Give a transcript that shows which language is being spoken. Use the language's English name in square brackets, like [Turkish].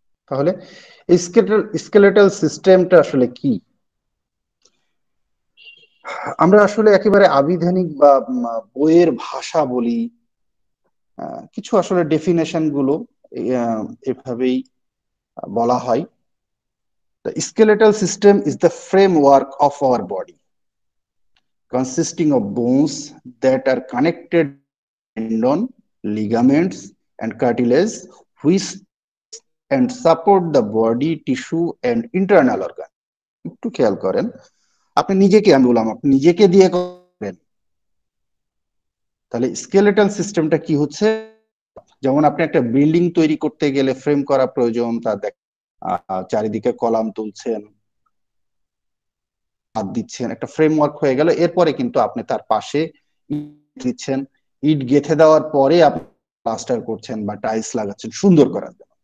[Bangla] তাহলে স্কেলেটাল সিস্টেমটা আসলে কি? আমরা আসলে একেবারে আবিধানিক বা বইয়ের ভাষা বলি, কিছু আসলে ডেফিনেশন গুলো এভাবেই বলা হয়। [English] The skeletal system is the framework of our body, consisting of bones that are connected tendon, ligaments, and cartilage, which and support the body, tissue, and internal organ. [Bangla] একটু খেয়াল করেন, আপনি নিজেকে, আমি বললাম আপনি নিজেকে দিয়ে করেন, তাহলে স্কেলেটাল সিস্টেমটা কি হচ্ছে? যেমন আপনি একটা বিল্ডিং তৈরি করতে গেলে ফ্রেম করা প্রয়োজন, তার চারিদিকে কলাম তুলছেন, হাত দিচ্ছেন, একটা ফ্রেমওয়ার্ক হয়ে গেল, এরপরে কিন্তু আপনি তার পাশে ইট দিচ্ছেন, ইট গেঁথে দেওয়ার পরে আপনি প্লাস্টার করছেন বা টাইলস লাগাচ্ছেন সুন্দর করার জন্য।